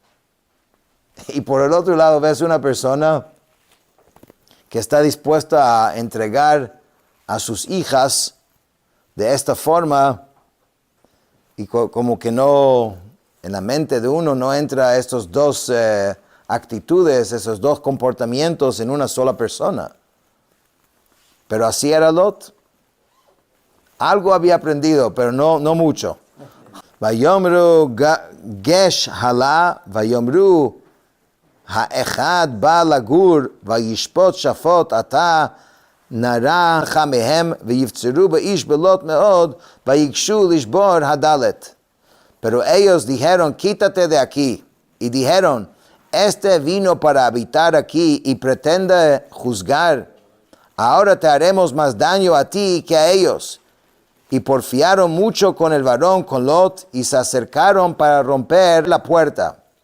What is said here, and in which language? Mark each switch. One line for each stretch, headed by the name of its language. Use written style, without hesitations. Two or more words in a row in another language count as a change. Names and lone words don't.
Spanish: Y por el otro lado, ves una persona que está dispuesta a entregar a sus hijas de esta forma y como que no, en la mente de uno no entra estos dos actitudes, esos dos comportamientos en una sola persona. Pero así era Lot. Algo había aprendido, pero no mucho.
Hebrew: ויאמרו גש הלאה ויאמרו האחד בא לגור וישפט שפוט עתה נרע לך מהם ויפצרו באיש בלוט מאד ויגשו לשבר הדלת.
Spanish: Pero ellos dijeron, quítate de aquí. Y dijeron, este vino para habitar aquí y pretende juzgar. Ahora te haremos más daño a ti que a ellos. Y porfiaron mucho con el varón, con Lot, y se acercaron para romper la puerta.